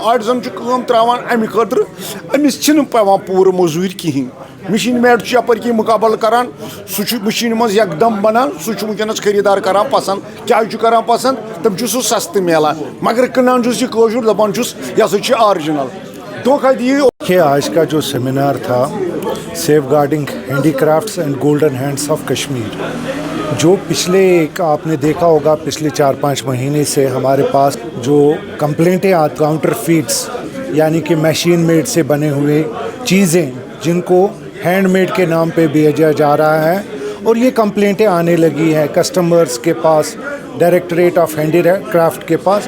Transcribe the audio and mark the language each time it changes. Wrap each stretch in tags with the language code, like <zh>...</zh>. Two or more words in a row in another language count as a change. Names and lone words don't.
<ks>آرٹِزن چھُ کٲم تراوان امہِ خٲطرٕ أمِس چھِنہٕ پیٚوان پوٗرٕ موٚزوٗرۍ کِہینۍ.</ks> <en>machine made</en> <ks>چھُ یپٲرۍ کِنۍ مُقابلہٕ کران، سُہ چھُ مشیٖنہِ منٛز یکدم بنان، سُہ چھُ ونکیٚنس خریدار کران پسنٛد. کیازِ چھُ کران پسنٛد؟ تٔمۍ چھُ سُہ سستہٕ میلان، مگر کٕنان چھُس یہِ کٲشُر، دپان چھُس یہِ ہسا چھُ آرجنل. دھوکھا دی.</ks> <ur>آج کا جو سیمینار تھا سیف گارڈنگ ہینڈی کرافٹس اینڈ گولڈن ہینڈس آف کشمیر، جو پچھلے آپ نے دیکھا ہوگا پچھلے 4-5 مہینے سے ہمارے پاس جو کمپلینٹیں</ur> <en>counter feits</en> <ur>یعنی کہ</ur> <en>machine made</en> <ur>سے بنے ہوئے چیزیں جن کو</ur> <en>hand made</en> <ur>کے نام پہ بیچا جا رہا ہے، اور یہ کمپلینٹیں آنے لگی ہیں کسٹمرز کے پاس، ڈائریکٹریٹ آف ہینڈی کرافٹ کے پاس.</ur>